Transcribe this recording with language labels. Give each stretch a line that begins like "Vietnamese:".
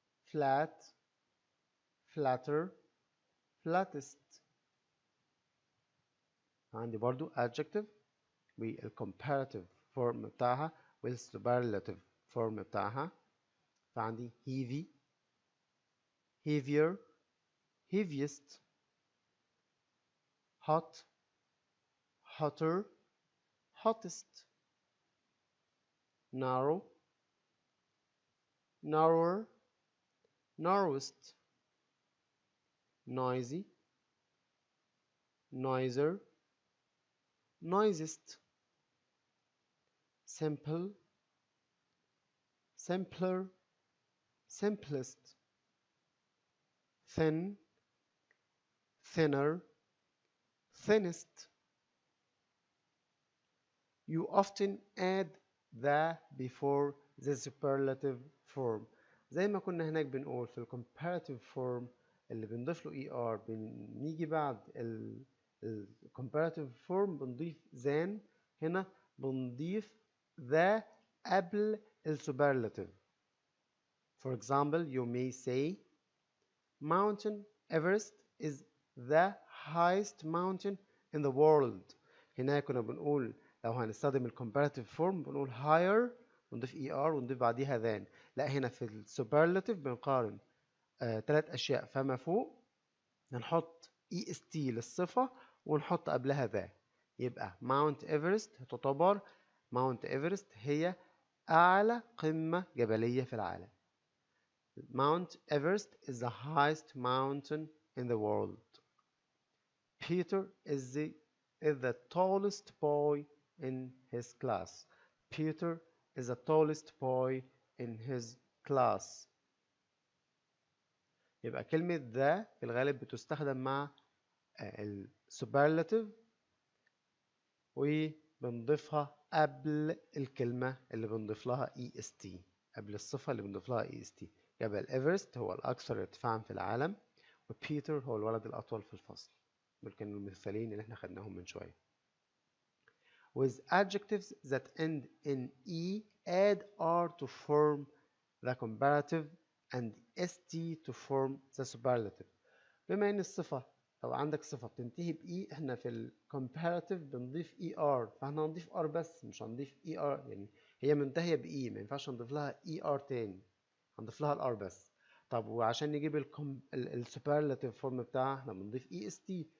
English: flat، flatter، flattest.
Arabic: عندي برضو adjective والcomparative form بتاعها والsuperlative form بتاعها. فعندي
English: heavy، heavier، heaviest. hot، hotter، hottest. narrow، narrower، narrowest. noisy، noisier، noisiest. simple، simpler، simplest. thin، thinner، thinnest. You often add the before the superlative form.
Arabic: زي ما كنا هناك بنقول في الcomparative form اللي بنضيف له er بنيجي بعد الcomparative form بنضيف than. هنا بنضيف the قبل الsuperlative.
English: For example, you may say Mountain Everest is the highest mountain in the world.
Arabic: هنا كنا بنقول لو هنستخدم الcomparative form بنقول higher ونضيف er ونضيف بعديها than. لا، هنا في السوبرلاتيف بنقارن 3 أشياء فما فوق، هنحط est للصفة ونحط قبلها the. يبقى Mount Everest تعتبر Mount Everest هي أعلى قمة جبلية في العالم.
English: Mount Everest is the highest mountain in the world. Peter is the tallest boy in his class. Peter is the tallest boy in his class.
Arabic: يبقى كلمة the في الغالب بتستخدم مع السوبرلاتيف وبنضيفها قبل الكلمة اللي بنضيف لها est، قبل الصفة اللي بنضيف لها est. جبل إيفرست هو الأكثر ارتفاعا في العالم، وبيتر هو الولد الأطول في الفصل. دول كانوا المثالين اللي احنا خدناهم من شوية.
English: With adjectives that end in e, add r to form the comparative and st to form the superlative.
Arabic: بما ان الصفة لو عندك صفة بتنتهي بإي، احنا في الكومباراتيف بنضيف اي ار، فاحنا هنضيف ار بس مش هنضيف اي ار. يعني هي منتهية بإي ما ينفعش نضيف لها اي ار تاني، هنضيف لها الار بس. طب وعشان نجيب السوبرلاتيف فورم بتاعها احنا بنضيف اي اس تي.